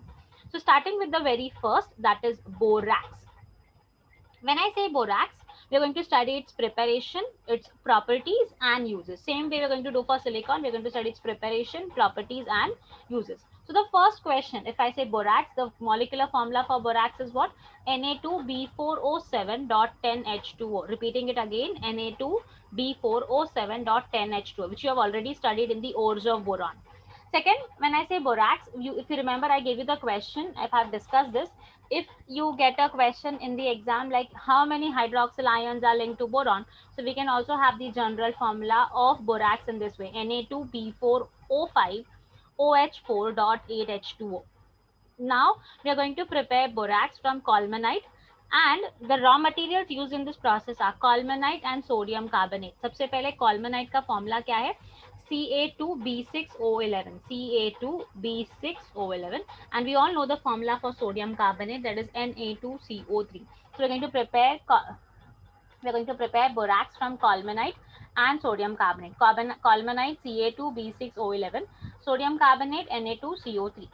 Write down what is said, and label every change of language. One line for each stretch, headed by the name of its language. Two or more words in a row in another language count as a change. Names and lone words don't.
English: So starting with the very first, that is borax. When I say borax, we're going to study its preparation, its properties and uses. Same way we're going to do for silicon, we're going to study its preparation, properties and uses. So the first question, if I say borax, the molecular formula for borax is what? Na2B4O7.10H2O. Repeating it again, Na2B4O7.10H2O, which you have already studied in the ores of boron. Second, when I say borax, if you remember, I gave you the question, if I've discussed this, if you get a question in the exam like how many hydroxyl ions are linked to boron, so we can also have the general formula of borax in this way, Na2B4O5 OH4.8H2O. Now we are going to prepare borax from colmanite, and the raw materials used in this process are colmanite and sodium carbonate.
Hindi: सबसे पहले colmanite का formula क्या है?
English: Ca2B6O11, Ca2B6O11, and we all know the formula for sodium carbonate, that is Na2CO3. So we're going to prepare borax from colmanite and sodium carbonate. Colmanite Ca2B6O11, sodium carbonate Na2CO3.